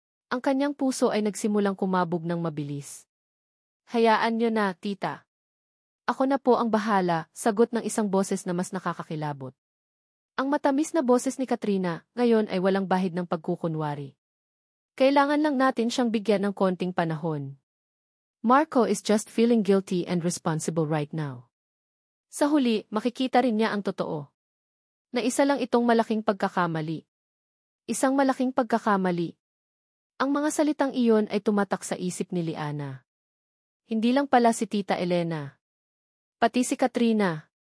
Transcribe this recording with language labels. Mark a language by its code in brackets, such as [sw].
[tl] Ang kanyang puso ay nagsimulang kumabog ng mabilis. Hayaan niyo na, tita. Ako na po ang bahala, sagot ng isang boses na mas nakakakilabot. Ang matamis na boses ni Katrina, ngayon ay walang bahid ng pagkukunwari. Kailangan lang natin siyang bigyan ng konting panahon. [en] Marco is just feeling guilty and responsible right now. [tl] Sa huli, makikita rin niya ang totoo. Na isa lang itong malaking pagkakamali. Isang malaking pagkakamali. Ang mga salitang iyon ay tumatak sa isip ni Liana. Hindi lang pala si Tita Elena. Pati si Katrina.